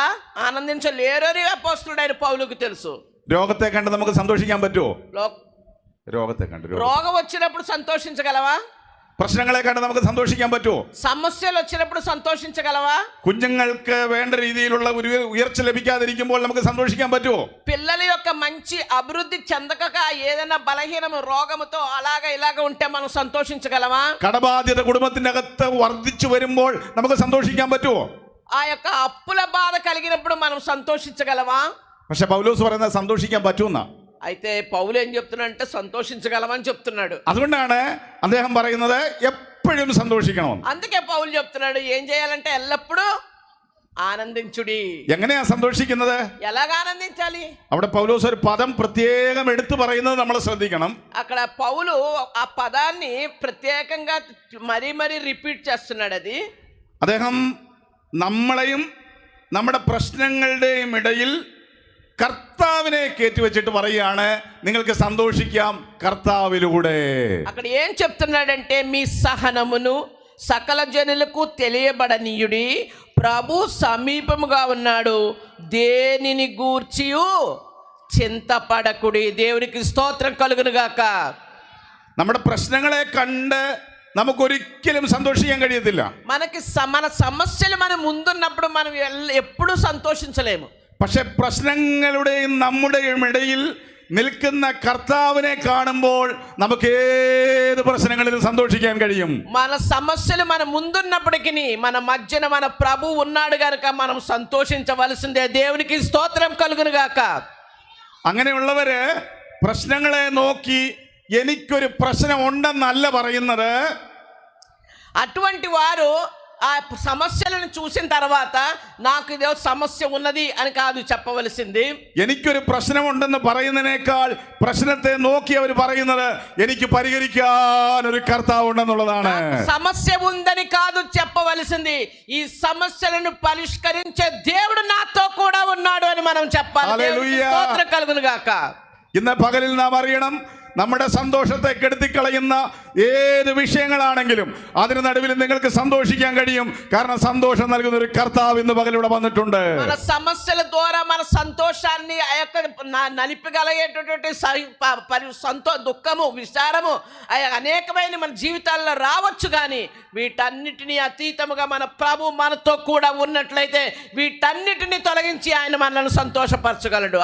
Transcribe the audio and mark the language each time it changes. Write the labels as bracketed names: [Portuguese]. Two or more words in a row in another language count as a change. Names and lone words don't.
[Telugu] ఆనందించలేరని అపోస్తలుడైన పౌలుకు తెలుసు. [Malayalam] രോഗത്തെ കണ്ട് നമുക്ക് സന്തോഷിക്കാൻ പറ്റുമോ? രോഗത്തെ കണ്ട് [Telugu] రోగం వచ్చినప్పుడు సంతోషించగలవా? [Malayalam] പ്രശ്നങ്ങളെ കണ്ട് നമുക്ക് സന്തോഷിക്കാൻ പറ്റുമോ? [Telugu] సమస్యలు వచ్చినప్పుడు సంతోషించగలవా? [Malayalam] കുഞ്ഞുങ്ങൾക്ക് വേണ്ട രീതിയിലുള്ള ഒരു ഉയർച്ച ലഭിക്കാതിരിക്കുമ്പോൾ നമുക്ക് സന്തോഷിക്കാൻ പറ്റുമോ? [Telugu] పిల్లల యొక్క మంచి అభివృద్ధి చెందక ఏదైనా బలహీనము రోగముతో అలాగా ఇలాగా ఉంటే మనం సంతోషించగలమా? [Malayalam] കടബാധ്യത കുടുംബത്തിന്റെ അകത്ത് വർദ്ധിച്ചു വരുമ്പോൾ നമുക്ക് സന്തോഷിക്കാൻ പറ്റുമോ? [Telugu] ఆ యొక్క అప్పుల బాధ కలిగినప్పుడు మనం సంతోషించగలమా? [Malayalam] പക്ഷെ പൗലോസ് പറയുന്നത് സന്തോഷിക്കാൻ പറ്റുമെന്നാ. [Telugu] అయితే పౌలు ఏం చెప్తున్నాడంటే సంతోషించగలమని చెప్తున్నాడు. [Malayalam] അതുകൊണ്ടാണ് അദ്ദേഹം പറയുന്നത് എപ്പോഴും സന്തോഷിക്കണമെന്ന്. [Telugu] అందుకే పౌలు చెప్తున్నాడు ఏం చేయాలంటే ఎల్లప్పుడూ ఆనందించుడి. [Malayalam] എങ്ങനെയാ സന്തോഷിക്കുന്നത്? [Telugu] ఎలాగ ఆనందించాలి? [Malayalam] അവിടെ പൗലോസ് ഒരു പദം പ്രത്യേകം എടുത്തു പറയുന്നത് നമ്മൾ ശ്രദ്ധിക്കണം. [Telugu] అక్కడ పౌలు ఆ పదాన్ని ప్రత్యేకంగా మరీ రిపీట్ చేస్తున్నాడు. అది [Malayalam] അദ്ദേഹം നമ്മളെയും നമ്മുടെ പ്രശ്നങ്ങളുടെയും ഇടയിൽ കർത്താവിനെ കയറ്റിവെച്ചിട്ട് പറയുകയാണ്, നിങ്ങൾക്ക് സന്തോഷിക്കാം കർത്താവിലൂടെ. [Telugu] అక్కడ ఏం చెప్తున్నాడంటే మీ సహనమును సకల జనులకు తెలియబడనీయుడి, ప్రభు సమీపముగా ఉన్నాడు, దేనిని గూర్చియు చింతపడకుడి. దేవునికి స్తోత్రం కలుగును గాక. [Malayalam] നമ്മുടെ പ്രശ്നങ്ങളെ കണ്ട് നമുക്കൊരിക്കലും സന്തോഷിക്കാൻ കഴിയത്തില്ല. [Telugu] మన సమస్యలు మన ముందున్నప్పుడు మనం ఎప్పుడూ సంతోషించలేము. [Malayalam] പക്ഷെ പ്രശ്നങ്ങളുടെയും നമ്മുടെയും ഇടയിൽ നിൽക്കുന്ന കർത്താവിനെ കാണുമ്പോൾ നമുക്ക് ഏത് പ്രശ്നങ്ങളിലും സന്തോഷിക്കാൻ കഴിയും. [Telugu] మన సమస్యలు మన ముందున్నప్పటికీ మన మధ్యన మన ప్రభు ఉన్నాడు గనుక మనం సంతోషించవలసిందే. దేవునికి స్తోత్రం కలుగును గాక. [Malayalam] അങ്ങനെയുള്ളവര് പ്രശ്നങ്ങളെ നോക്കി എനിക്കൊരു പ്രശ്നം ഉണ്ടെന്നല്ല പറയുന്നത്. [Telugu] అటువంటి వారు ఆ సమస్యలను చూసిన తర్వాత నాకు ఇదే సమస్య ఉన్నది అని కాదు చెప్పవలసింది. [Malayalam] എനിക്കൊരു പ്രശ്നമുണ്ടെന്ന് പറയുന്നതിനേക്കാൾ പ്രശ്നത്തെ നോക്കി അവർ പറയുന്നത് എനിക്ക് പരിഹരിക്കാൻ ഒരു കർത്താവ് ഉണ്ടെന്നുള്ളതാണ്. [Telugu] సమస్య ఉందని కాదు చెప్పవలసింది, ఈ సమస్యలను పరిష్కరించే దేవుడు నాతో కూడా ఉన్నాడు అని మనం చెప్పాలి. దేవునికి స్తోత్రం కలుగును గాక. [Malayalam] ഇന്ന് പകലിൽ നാം അറിയണം, നമ്മുടെ സന്തോഷത്തെ കെടുത്തിക്കളയുന്ന ഏത് വിഷയങ്ങളാണെങ്കിലും അതിന് നടുവിൽ നിങ്ങൾക്ക് സന്തോഷിക്കാൻ കഴിയും. കാരണം സന്തോഷം നൽകുന്ന ഒരു കർത്താവ് ഇന്ന് പകലിവിടെ വന്നിട്ടുണ്ട്. [Telugu] మన సమస్యల ద్వారా మన సంతోషాన్ని నలిపగలిగేటటువంటి దుఃఖము విచారము అనేకమైన మన జీవితాల్లో రావచ్చు. కానీ వీటన్నిటినీ అతీతముగా మన ప్రభు మనతో కూడా ఉన్నట్లయితే వీటన్నిటినీ తొలగించి ఆయన మనల్ని సంతోషపరచగలడు.